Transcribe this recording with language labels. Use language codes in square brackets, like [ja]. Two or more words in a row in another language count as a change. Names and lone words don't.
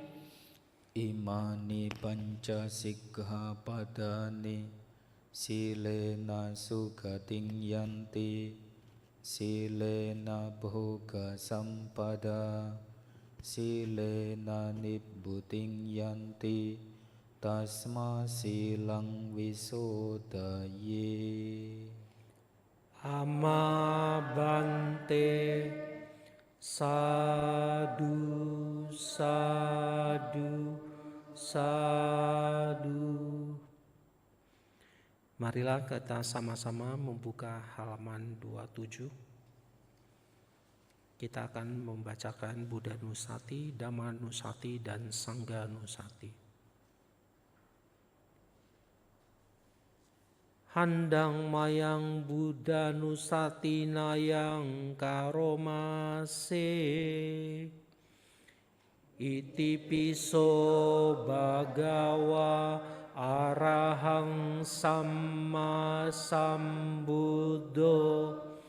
[pi] Imani panca sikkhapadani silena sugating yanti silena bhoga sampada silena nibbuting yanti tasma silang visodaye. Amma bante. Sadu, sadu, sadu. [id] Marilah kita sama-sama membuka halaman 27. Kita akan membacakan Buddha Nusati, Dhamma Nusati, dan Sangha Nusati. [pi] Handang mayang Buddha Nusati nayang karomase. Iti piso bhagawa arahang samma sambuddho.